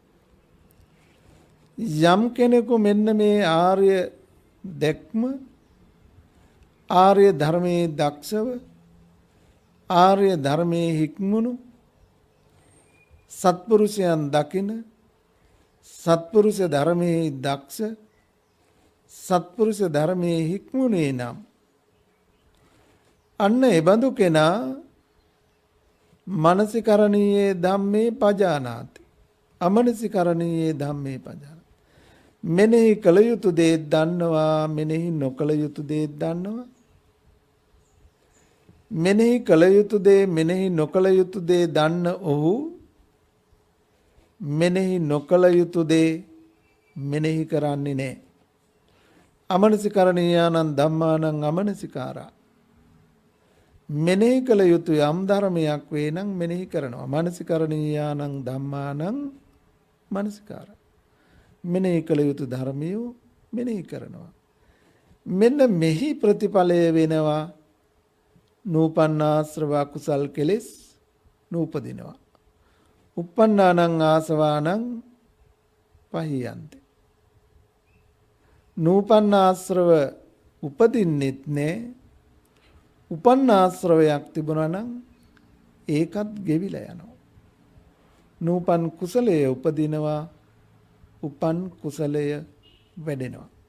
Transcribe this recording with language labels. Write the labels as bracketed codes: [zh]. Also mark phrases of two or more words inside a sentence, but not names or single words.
[si] යම් කෙනෙකු මෙන්න මේ ආර්ය දැක්ම, ආර්ය ධර්මයේ දක්ෂව, ආර්ය ධර්මයේ හික්මුණු සත්පුරුෂයන් දකින, සත්පුරුෂ ධර්මයේ දක්ෂ, සත්පුරුෂ ධර්මයේ හික්මුණේ නම් අන්න එබඳු කෙනා [pi] මනසිකරණීයේ ධම්මේ පජානාති, අමනසිකරණීයේ ධම්මේ පජානාති. [si] මෙනෙහි කළ යුතු දේ දන්නවා, මෙනෙහි නොකළ යුතු දේ දන්නවා. මෙනෙහි කළ යුතු දේ, මෙනෙහි නොකළ යුතු දේ දන්න ඔහු මෙනෙහි නොකළ යුතු දේ මෙනෙහි කරන්නේ නැහැ. [pi] අමනසිකරණීයානං ධම්මානං අමනසිකාරා. [si] මෙනෙහි කළ යුතු යම් ධර්මයක් වේ නම් මෙනෙහි කරනවා. [pi] මනසිකරණීයානං ධම්මානං මනසිකාරා. [si] මෙනෙහි කළ යුතු ධර්මියෝ මෙනෙහි කරනවා. මෙන්න මෙහි ප්‍රතිඵලය වෙනවා නූපන්නාශ්‍රව කුසල් කෙලෙස් නූපදිනවා. [pi] uppannānaṁ āsavānaṁ පහියන්ති. [si] නූපන්නාශ්‍රව උපදින්නෙත් නෑ. උපන්නාශ්‍රවයක් තිබුණා නම් ඒකත් ගෙවිලා යනවා. නූපන් කුසලය උපදිනවා, උපන් කුසලය වැඩෙනවා.